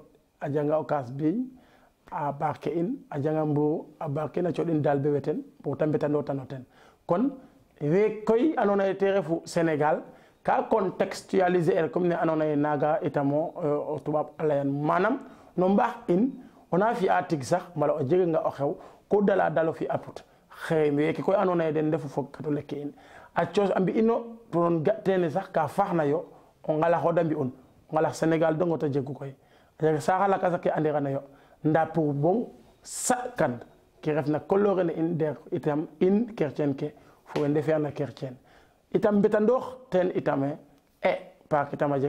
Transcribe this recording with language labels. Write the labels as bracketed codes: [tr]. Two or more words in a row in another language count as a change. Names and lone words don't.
[srr] a janga o kaas biiñ a barke in a janga mburu a barke in a coɗin dal be weten pour ta mbetando tano ten kon we koy andoona yee te refu Sénégal ka contextualiser el comme ne andoona yee naaga itamo o tubaab a layan manam no mbaax in ona fi'a tig sax mbala o jeganga o xew ko dala dalo fi a put xëy weeke koy andoona yee den ndefu fogkatole ke in a coos a mbi'ino pour ga teene sax ka faaxna yo o ngalax o da mbi'un o ngalax Sénégal dongo ta jegu koy a jega saax a lakas ake andirana yo nda [fr] pour bon [srr] sakan ke refna coloré ne in der itam in chrétien ke fo we ndefeerna chrétien itam mbetandoox ten itame paak itam a jeg